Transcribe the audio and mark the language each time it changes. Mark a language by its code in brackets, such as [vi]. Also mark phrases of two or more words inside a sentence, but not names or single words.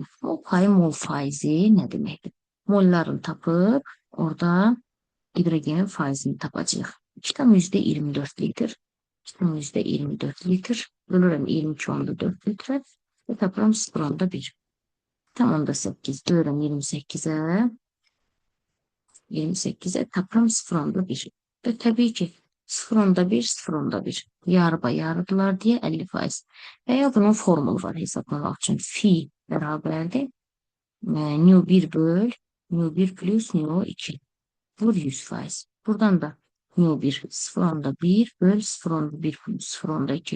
[az] Mol payı, mol faizi nə deməkdir? Mollarını tapıb, orada hidrogenin faizini tapacağıq. 2,24 litr. 2,24 litr. Bölürəm 22,4 litrə və tapıram 0,1. Tam 8. Bölürəm 28'e. 28'e tapıram 0,1. [tr] Ve tabii ki 0,1, 0,1. Yarı yarıdılar diye 50%. Veya bunun formülü var hesaplamak için. Fi beraberdir. Nu 1 böl, nu 1 plus nu 2. Vur 100%. Buradan da nu 1, 0,1 böl 0,1 plus 0,2.